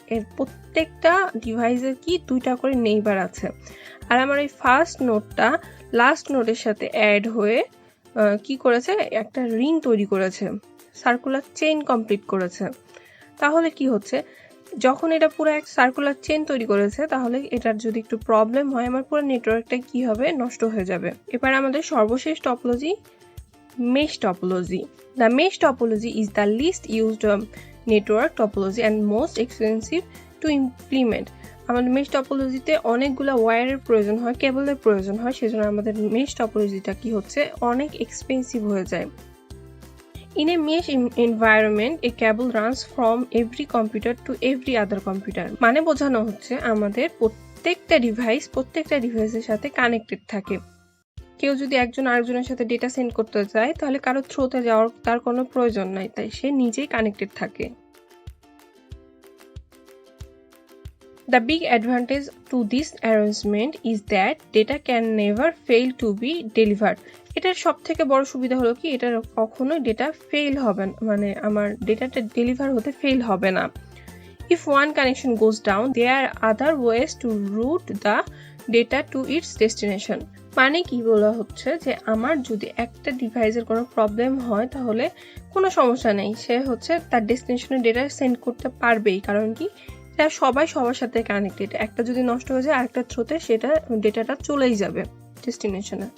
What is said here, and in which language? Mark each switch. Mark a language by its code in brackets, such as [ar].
[bn] এর প্রত্যেকটা ডিভাইসের কি দুইটা করে নেইবার আছে, আর আমার এই ফার্স্ট নোডটা লাস্ট নোডের সাথে অ্যাড হয়ে কি করেছে, একটা রিং তৈরি করেছে, সার্কুলার চেইন কমপ্লিট করেছে। তাহলে কি হচ্ছে, যখন এটা পুরো এক সার্কুলার চেইন তৈরি করেছে তাহলে এটার যদি একটু প্রবলেম হয় আমার পুরো নেটওয়ার্কটা কি হবে, নষ্ট হয়ে যাবে। এবার আমাদের সর্বশেষ topology mesh topology. [en] The mesh topology is the least used network topology and most expensive to implement. [bn] আমাদের মেশ টপোলজিতে অনেকগুলো ওয়্যারের প্রয়োজন হয়, কেবলের প্রয়োজন হয়, সেজন্য আমাদের মেশ টপোলজিটা কি হচ্ছে অনেক এক্সপেন্সিভ হয়ে যায়। [en] In a mesh environment, a cable runs from every computer to every other computer. [bn] মানে বোঝানো হচ্ছে আমাদের প্রত্যেকটা ডিভাইসের সাথে কানেক্টেড থাকে। কেউ যদি একজন আরেকজনের সাথে ডেটা সেন্ড করতে চায় তাহলে কারো থ্রুতে যাওয়ার তার কোনো প্রয়োজন নাই, তাই সে নিজেই কানেক্টেড থাকে। [en] The big advantage to this arrangement is that data can never fail to be delivered. [bn] এটার সবথেকে বড় সুবিধা হলো কি এটার কখনোই ডেটা ফেল হবে না, মানে আমার ডেটাটা ডেলিভার হতে ফেল হবে না। [en] If one connection goes down, there are other ways to route the data to its destination. [bn] মানে কি বলা হচ্ছে যে আমার যদি একটা ডিভাইসের কোনো প্রবলেম হয় তাহলে কোনো সমস্যা নেই, সে হচ্ছে তার ডেস্টিনেশনে ডেটা সেন্ড করতে পারবেই, কারণ কি এটা সবাই সবার সাথে কানেক্টেড। একটা যদি নষ্ট হয়ে যায় আরেকটা থ্রুতে সেটা ডেটাটা চলেই যাবে ডেস্টিনেশনে।